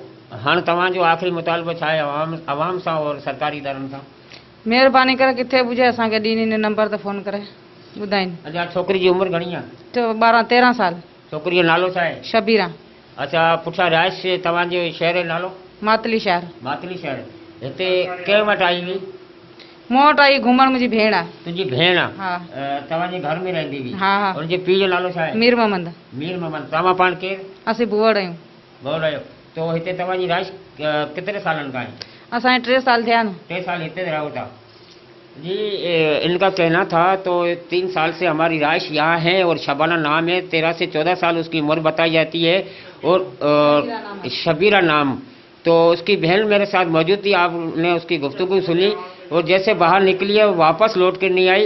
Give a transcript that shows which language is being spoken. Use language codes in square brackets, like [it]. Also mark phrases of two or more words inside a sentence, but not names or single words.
[sd] ہاں، تمہاں جو آخری مطالبہ چھائے عوام سا اور سرکاری اداروں سا؟ مہربانی کرے کتنے بجے اساں کے ڈینی نے نمبر تے فون کرے ॿुधाइनि۔ اچھا، چھوکری جی عمر گھنی ہے؟ تو 12-13 سال۔ چھوکری جو نالو چھا ہے؟ شبیرہ۔ اچھا، پٹھا رہائش تمہاں جو شہر جو نالو؟ ماتلی شہر۔ ماتلی شہر۔ ہتے کئے وٹ آئی ہوئی؟ मूं वटि आई घुमण, मुंहिंजी भेण आहे। तुंहिंजी भेण आहे? हा। तव्हांजे घर में रहंदी हुई? हा हा। हुनजे पीउ जो नालो छा आहे? मीर मोहम्मद। मीर मोहम्मद। तव्हां पाण केरु? असीं बुअड़ आहियूं। बुअड़ आहियो। तो हिते तव्हांजी रहाइश केतिरे सालनि खां आहे? असांखे 3 साल थिया आहिनि। 3 साल हिते रहो था? [ur] جی، ان کا کہنا تھا تو 3 سال سے ہماری رہائش یہاں ہے اور شبانہ نام ہے، 13 سے 14 سال اس کی عمر بتائی جاتی ہے، اور شبیرہ نام. تو اس کی بہن میرے ساتھ موجود تھی، آپ نے اس کی گفتگو سنی اور جیسے باہر نکلی ہے واپس لوٹ کر نہیں آئی.